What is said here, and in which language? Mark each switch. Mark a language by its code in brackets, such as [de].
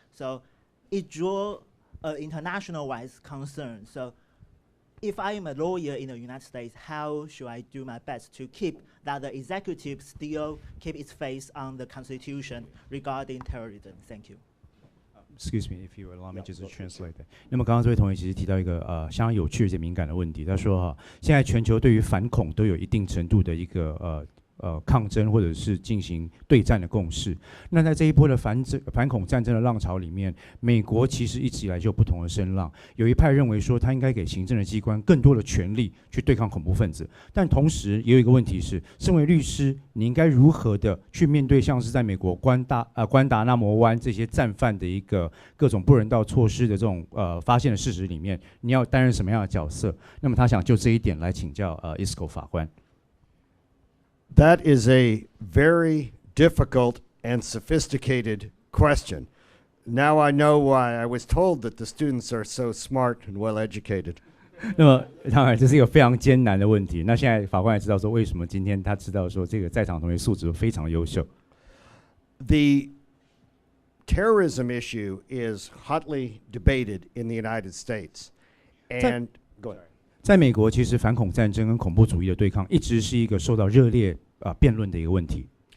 [en] So it draws international-wise concern. So if I am a lawyer in the United States, how should I do my best to keep that the executive still keep its face on the Constitution regarding terrorism? Thank you. Excuse me, if you allow me just to translate that. [zh] 那么刚刚这位同学其实提到一个相当有趣而且敏感的问题，他说现在全球对于反恐都有一定程度的一个抗争或者是进行对战的共识。那在这一波的反恐战争的浪潮里面，美国其实一直以来就有不同的声浪。有一派认为说，他应该给行政的机关更多的权力去对抗恐怖分子，但同时也有一个问题是，身为律师，你应该如何的去面对像是在美国关达纳摩湾这些战犯的一个各种不人道措施的这种发现的事实里面，你要担任什么样的角色？那么他想就这一点来请教Iscoe 法官。 [en] That is a very difficult and sophisticated question. Now I know why I was told that the students are so smart and well educated. [zh] 那么当然这是一个非常艰难的问题。那现在法官也知道说，为什么今天他知道说这个在场同学素质非常优秀。 [en] The terrorism issue is hotly debated in the United States. And go ahead. [zh] 在美国，其实反恐战争跟恐怖主义的对抗一直是一个受到热烈辩论的一个问题。